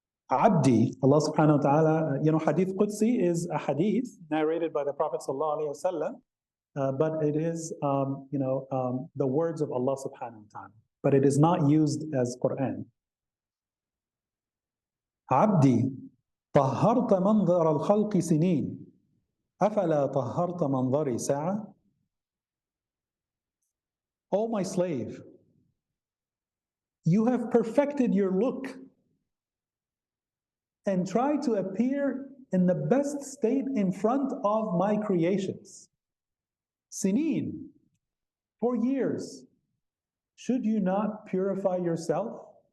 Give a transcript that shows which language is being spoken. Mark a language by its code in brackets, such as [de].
[en] Abdi, Allah subhanahu wa ta'ala, hadith Qudsi is a hadith narrated by the Prophet sallallahu alaihi wasallam, but it is, the words of Allah subhanahu wa ta'ala, but it is not used as Quran. [ar] Abdi, طهرت منظر الخلق سنين أفلا طهرت منظري ساعة. [en] O my slave, you have perfected your look and try to appear in the best state in front of my creations. Sinin, for years, should you not purify yourself?